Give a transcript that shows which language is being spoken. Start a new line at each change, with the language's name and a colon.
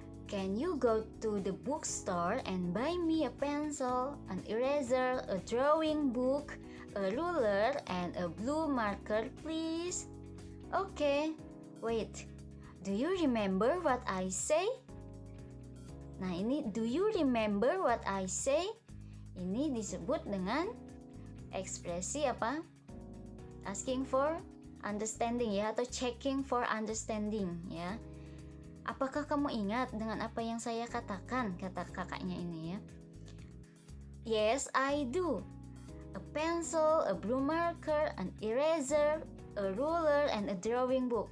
English: Can you go to the bookstore and buy me a pencil, an eraser, a drawing book, a ruler, and a blue marker, please? Okay. Wait. Do you remember what I say?
Indonesian: Nah, ini
English: do you remember what I say?
Indonesian: Ini disebut dengan ekspresi apa?
English: Asking for understanding ya, atau checking for understanding ya.
Indonesian: Apakah kamu ingat dengan apa yang saya katakan? Kata kakaknya ini ya.
English: Yes, I do. A pencil, a blue marker, an eraser, a ruler, and a drawing book.